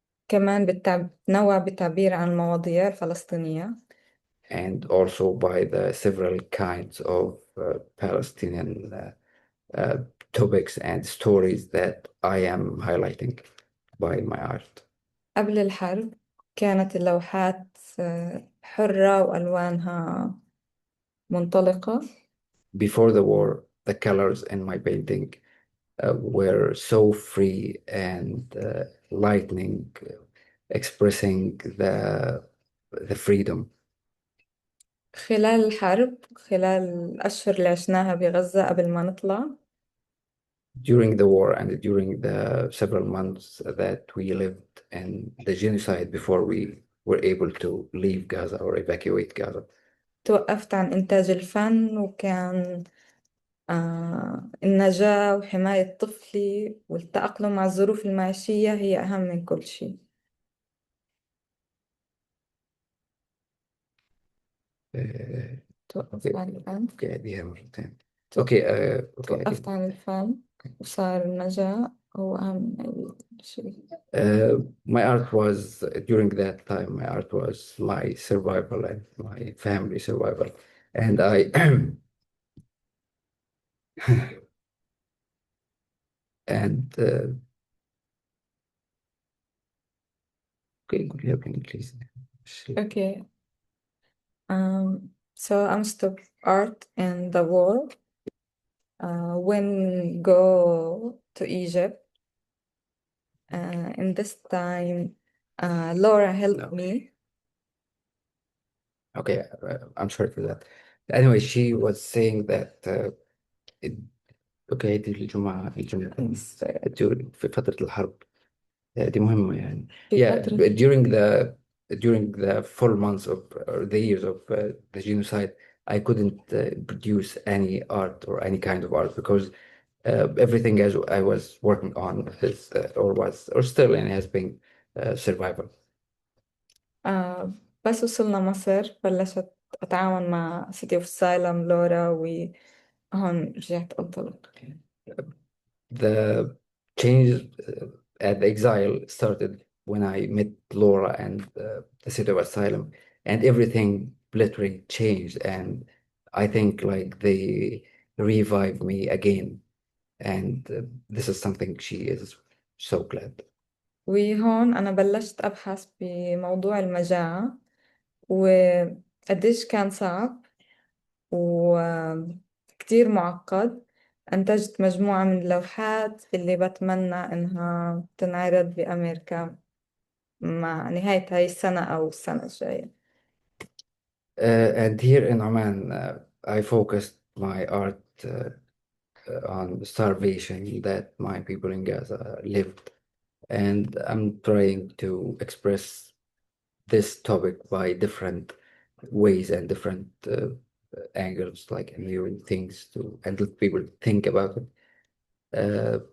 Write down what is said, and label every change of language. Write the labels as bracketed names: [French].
[Arabic] وكمان بتنوع بالتعبير عن المواضيع الفلسطينية. [English] And also by the several kinds of Palestinian topics and stories that I am highlighting by my art. [Arabic] قبل الحرب كانت اللوحات حرة وألوانها منطلقة. [English] Before the war, the colors in my painting were so free and lightning, expressing the freedom. [Arabic] خلال الحرب، خلال الأشهر اللي عشناها بغزة قبل ما نطلع، [English] During the war and during the several months that we lived in the genocide before we were able to leave Gaza or evacuate Gaza, [Arabic] توقفت عن إنتاج الفن، وكان النجاة وحماية طفلي والتأقلم مع الظروف المعيشية هي أهم من كل شيء. توقفت عن الفن. دي مرتين. اوكي توقفت عن الفن وصار النجاة هو أهم من أي شيء. [English] My art was, during that time, my art was my survival and my family survival. And I and okay, [Arabic] قوليها بالإنجليزي. [English] Okay. So I'm stop art in the war. When go to Egypt, in this time, Laura helped me. Okay, I'm sorry for that. Anyway, she was saying that it- [Arabic] اوكي دي الجمعة في فترة الحرب دي مهمة يعني. في [English] Yeah, [Arabic] فترة [English] but during the 4 months of or the years of the genocide, I couldn't produce any art or any kind of art because everything as I was working on is or still and has been survival. [Arabic] بس وصلنا مصر بلشت أتعاون مع سيتي اوف سايلم لورا وهون رجعت أنطلق. [English] The change at the exile started when I met Laura and the city of asylum, and everything literally changed. And I think like they revived me again, and this is something she is so glad. [Arabic] وهون أنا بلشت أبحث بموضوع المجاعة وقديش كان صعب وكتير معقد. أنتجت مجموعة من اللوحات اللي بتمنى إنها تنعرض بأمريكا مع نهاية هاي السنة أو السنة الجاية. [English] And here in Oman, I focused my art on the starvation that my people in Gaza lived. And I'm trying to express this topic by different ways and different angles, like viewing things to and let people think about it.